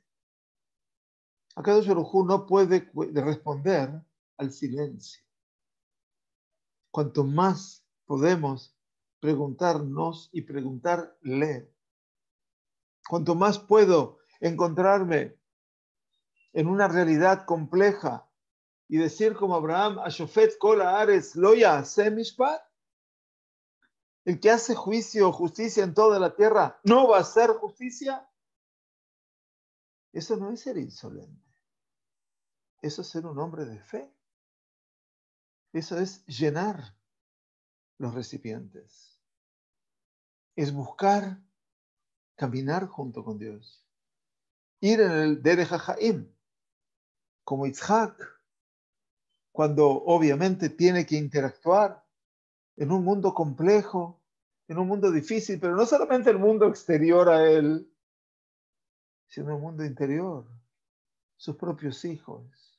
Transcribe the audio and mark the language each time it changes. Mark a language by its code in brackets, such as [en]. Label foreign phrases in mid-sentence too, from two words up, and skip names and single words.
[es] Kadosh Baruj Hu no puede responder al silencio. Cuanto más podemos preguntarnos y preguntarle, cuanto más puedo encontrarme en una realidad compleja y decir como Abraham, [he] השופט כל הארץ לא יעשה משפט, [es] el que hace juicio o justicia en toda la tierra no va a hacer justicia. Eso no es ser insolente, eso es ser un hombre de fe, eso es llenar los recipientes, es buscar caminar junto con Dios, ir en el [he] דרך החיים, [es] como Yitzhak, cuando obviamente tiene que interactuar en un mundo complejo, en un mundo difícil, pero no solamente el mundo exterior a él, sino el mundo interior, sus propios hijos.